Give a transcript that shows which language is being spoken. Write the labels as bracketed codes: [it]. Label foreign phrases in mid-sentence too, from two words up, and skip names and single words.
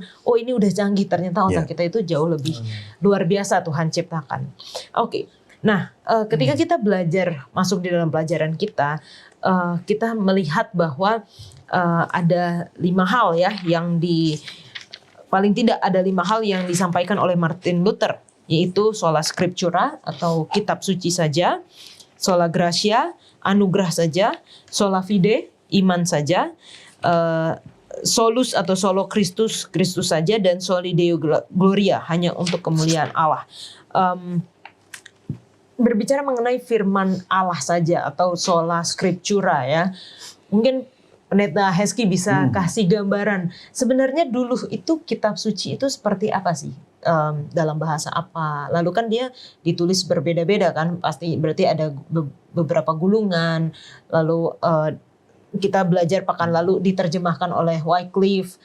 [id] Oh, ini udah canggih, ternyata otak kita itu jauh lebih luar biasa Tuhan ciptakan. Oke. Nah, ketika kita belajar masuk di dalam pelajaran kita, kita melihat bahwa ada 5 hal ya yang paling tidak ada 5 hal yang disampaikan oleh Martin Luther, yaitu [la] sola scriptura [id] atau kitab suci saja, [la] sola gratia, [id] anugerah saja, [la] sola fide, [id] iman saja, solus atau solo Kristus, Kristus saja, dan [la] soli deo gloria, [id] hanya untuk kemuliaan Allah. em, berbicara mengenai firman Allah saja atau [la] sola scriptura [id] ya. Mungkin Pendeta Hezky bisa kasih gambaran. Sebenarnya dulu itu kitab suci itu seperti apa sih? Dalam bahasa apa? Lalu kan dia ditulis berbeda-beda kan? Pasti berarti ada beberapa gulungan. Lalu kita belajar pekan lalu diterjemahkan oleh Wycliffe.